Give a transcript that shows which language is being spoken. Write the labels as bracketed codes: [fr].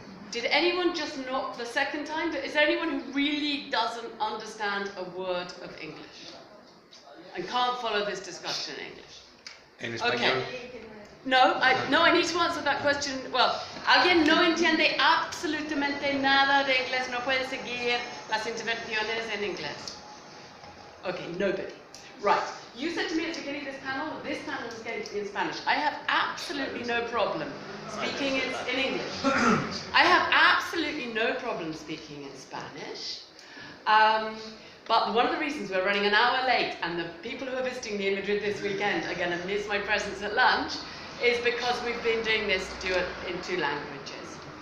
[en] Did anyone just knock the second time? Is there anyone who really doesn't understand a word of English and can't follow this discussion in English? [es] En español. [en] Okay. No, I need to answer that question. [es] Well, alguien no entiende absolutamente nada de inglés, no puede seguir las intervenciones en inglés. [en] Okay, nobody. Right. You said to me at the beginning of this panel was going to be in Spanish. I have absolutely no problem speaking in English. I have absolutely no problem speaking in Spanish. But one of the reasons we're running an hour late and the people who are visiting me in Madrid this weekend are going to miss my presence at lunch is because we've been doing this in two languages.